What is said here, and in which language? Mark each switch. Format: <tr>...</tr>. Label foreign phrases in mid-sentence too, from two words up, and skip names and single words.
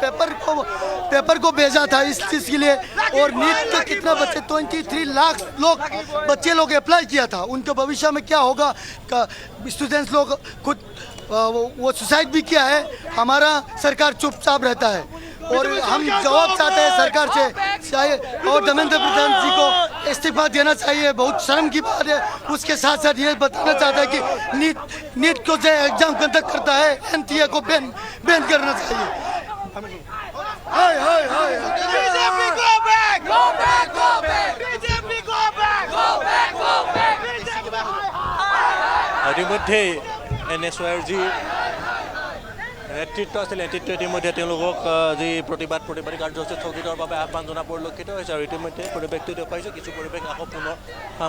<hi>पेपर को भेजा था इस चीज़ के लिए और नीट के कितना बच्चे 23 लाख बच्चे लोग अप्लाई किया था उनके भविष्य में क्या होगा स्टूडेंट्स लोग खुद वो सुसाइड भी किया है हमारा सरकार चुपचाप रहता है और हम जवाब चाहते हैं सरकार से चाहे और धर्मेंद्र प्रधान जी को इस्तीफा देना चाहिए बहुत शर्म की बात है उसके साथ साथ ये बताना चाहता है कि नीट को जो</hi> <en>exam conduct</en> <hi>करता है NTA को बैन करना चाहिए</hi> <as>ইতিমধ্যে NSYৰ যি নেতৃত্ব আছিল নেতৃত্ব ইতিমধ্যে তেওঁলোকক যি প্ৰতিবাদী কাৰ্যসূচী স্থগিতৰ বাবে আহ্বান জনা পৰিলক্ষিত হৈছে আৰু ইতিমধ্যে পৰিৱেশটো দেখুৱাইছে কিছু পৰিৱেশ আকৌ পুনৰ কাম</as>